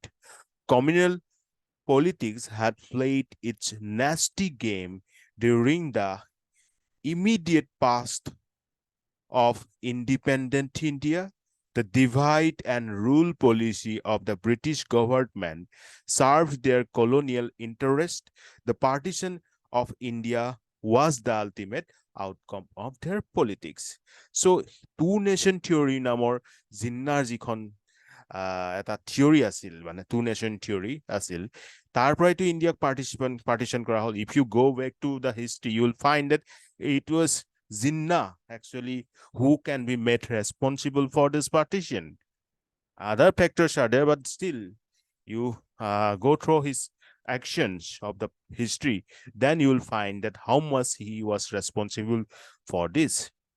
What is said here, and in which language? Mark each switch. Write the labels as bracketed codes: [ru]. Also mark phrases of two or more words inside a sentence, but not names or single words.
[en] Communal politics had played its nasty game during the immediate past of independent India. The divide and rule policy of the British government served their colonial interest. The partition of India was the ultimate outcome of their politics. So two-nation theory [as] নামৰ জিন্নাৰ যিখন এটা থিয়ৰি আছিল, মানে [en] two-nation theory [as] আছিল, তাৰ পৰাইতো ইণ্ডিয়াক partition কৰা হ'ল. [en] If you go back to the history, you will find that it was Jinnah actually who can be made responsible for this partition. Other factors are there, but still you go through his actions of the history, then you will find that how much he was responsible for this.